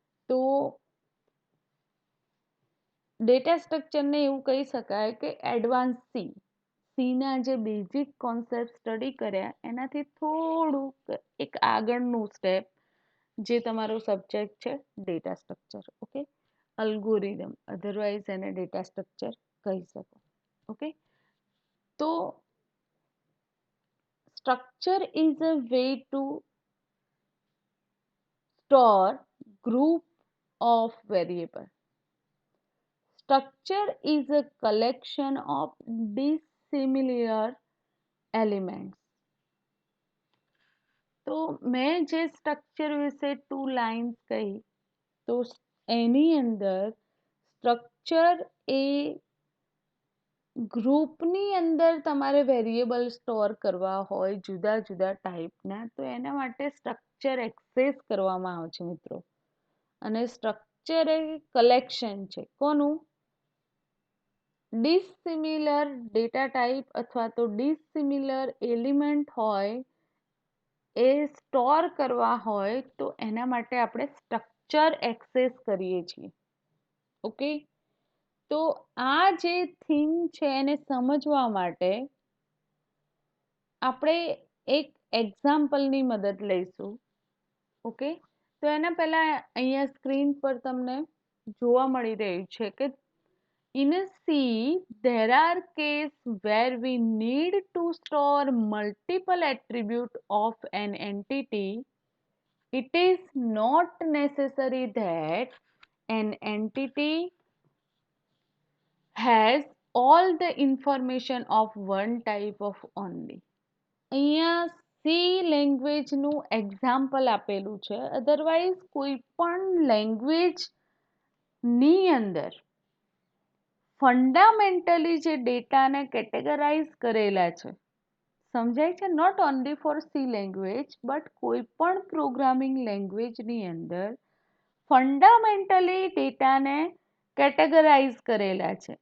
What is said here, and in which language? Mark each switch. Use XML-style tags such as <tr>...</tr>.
<gu>તો ડેટા સ્ટ્રક્ચરને એવું કહી શકાય કે એડવાન્સ સીના જે બેઝિક કોન્સેપ્ટ સ્ટડી કર્યા એનાથી થોડુંક એક આગળનું સ્ટેપ જે તમારો સબ્જેક્ટ છે data structure, okay, algorithm, otherwise એને ડેટા સ્ટ્રક્ચર કહી શકો, ઓકે.</gu> <en>તો structure is a way to store group of variable. Structure is a collection of dissimilar elements.</en> <gu>તો મેં જે સ્ટ્રક્ચર વિશે 2 લાઇન્સ કહી, તો એની અંદર સ્ટ્રક્ચર એ ગ્રુપની અંદર તમારે વેરિયેબલ સ્ટોર કરવા હોય જુદા જુદા ટાઈપના, તો એના માટે સ્ટ્રક્ચર એક્સેસ કરવામાં આવે છે મિત્રો. અને સ્ટ્રક્ચર એ કલેક્શન છે કોનું? ડિસિમિલર ડેટા ટાઈપ અથવા તો ડિસિમિલર એલિમેન્ટ હોય એ સ્ટોર કરવા હોય તો એના માટે આપણે સ્ટ્રક્ચર એક્સેસ કરીએ છીએ, ઓકે. તો આ જે થિંગ છે એને સમજવા માટે આપણે એક એક્ઝામ્પલની મદદ લઈશું, ઓકે. તો એના પહેલાં અહીંયા સ્ક્રીન પર તમને જોવા મળી રહ્યું છે કે</gu> <en>in a C, there are cases where we need to store multiple attributes of an entity. It is not necessary that an entity has all the information of one type of only.</en> <gu>અહીંયા C લેંગ્વેજનું example આપેલું છે. Otherwise કોઈ પણ લેંગ્વેજની અંદર fundamentally જે ડેટાને categorise કરેલા છે, સમજાય છે?</gu> <en>not only for C language but</en> <gu>કોઈ પણ પ્રોગ્રામિંગ લેંગ્વેજની અંદર ફંડામેન્ટલી ડેટાને કેટેગરાઇઝ કરેલા છે.</gu>